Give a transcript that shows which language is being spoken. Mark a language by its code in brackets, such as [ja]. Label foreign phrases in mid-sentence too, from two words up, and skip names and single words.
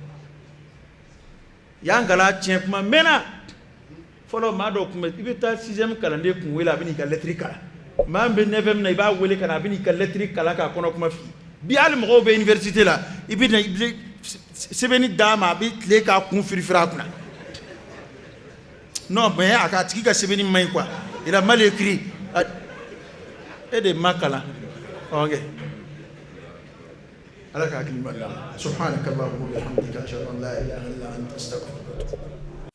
[bm] yan kalan tiɲɛ kuma mɛnna fɔlɔ maa dɔ kun bɛ i bɛ taa 6e kalanden kun wele a bɛ n'i ka lettre kalan maa min bɛ 9e na i b'a wele ka na a bɛ n'i ka lettre kalan k'a kɔnɔ kuma f'i ye bi hali mɔgɔw bɛ université la i bɛ sɛbɛnni d'a ma a bɛ tile k'a kun firifiri a kunna [fr] non mais [bm] a ka tigi ka sɛbɛnni man ɲi quoi [fr] il a mal écrit [bm] e de ma kalan ok ala ka hakili ɲuman d'an ma [ar] سبحانك اللهم وبحمدك أشهد أن لا إله إلا أنت أستغفرك